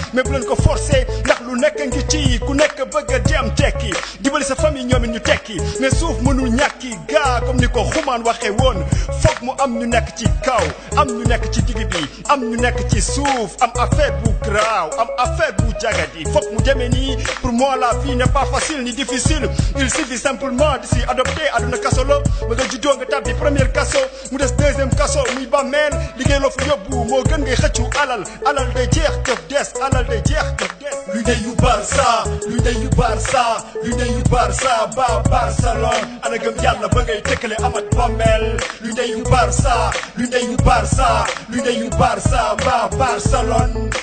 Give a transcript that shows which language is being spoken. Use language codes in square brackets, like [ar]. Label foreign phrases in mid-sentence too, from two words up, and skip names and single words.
[wo] Mais bu leen ko forcer, ndax lu nekk ngi ci, ku nekk bëgg a dem tekki. Dimbali sa famille ñoom it ñu tekki. Mais suuf mënul ñàkki gaa, comme ni ko Xuman waxee woon. Foog mu am ñu nekk ci kaw, am ñu nekk ci digg bi, am ñu nekk ci suuf, am affaire bu graaw, am affaire bu jagadi. Foog mu demee nii, [fr] pour moi la vie n'est pas facile ni difficile. Il suffit simplement de s'y adopter. [wo] Àdduna kaso la, ba nga juddoo nga tàbbi première kaso, mu des deuxième kaso, muy bàmmeel. Liggéey loo fa yóbbu, moo gën ngay xëccu alal. Alal day jeex, jëf des, alal day jeex, jëf des. Lu ndeyu Barça, lu ndeyu Barça, lu ndeyu Barça, ba Barcelone. Ana gëm yàlla ba ngay tëkkale am ak bàmmeel. Lu ndeyu Barça, lu ndeyu Barça, lu ndeyu Barça, ba Barcelone.